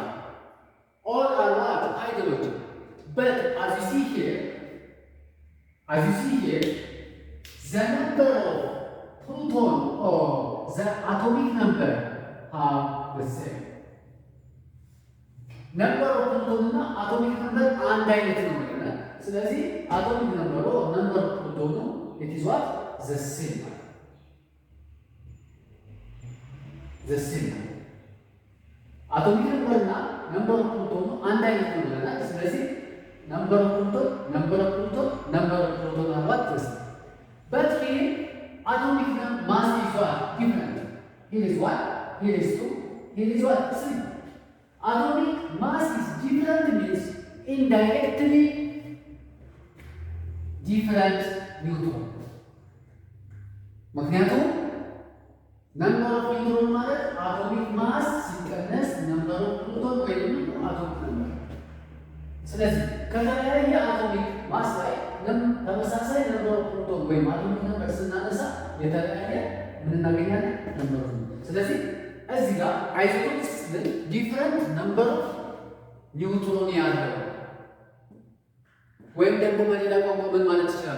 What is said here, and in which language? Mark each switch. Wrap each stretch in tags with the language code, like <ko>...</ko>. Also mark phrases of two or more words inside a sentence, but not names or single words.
<en>All are what? Hydrogen. But as you see here, the number of proton or the atomic number are the same. Number of proton እና atomic number</en> <am>አንድ አይነት ነው ማለት ነው። ስለዚህ</am> <en>atomic number or number of proton it is what? The same. The same. atomic number እና number of proton</en> <am>አንድ አይነት ነው ማለት ነው። ስለዚህ</am> <en>number of proton are what? The same. But here atomic mass is what? Different. Here is 1, here is 2, here is what? 3. Atomic mass is different means indirectly different neutron. ምክንያቱም number of neutron ማለት atomic mass ሲቀነስ number of proton ወይም atomic number።</en> <am>ስለዚህ ከተለያየ</am> <en>atomic mass</en> <am>ላይ ተመሳሳይ</am> <en>number of proton ወይም atomic number</en> <am>ስናነሳ የተለያየ ምን እናገኛለን?</am> <en>number of።</en> <am>ስለዚህ እዚህ ጋር</am> <en>isotopes different number of neutron</en> <am>ያለው ወይም ደግሞ በሌላ ቋንቋ ምን ማለት ይችላል?</am>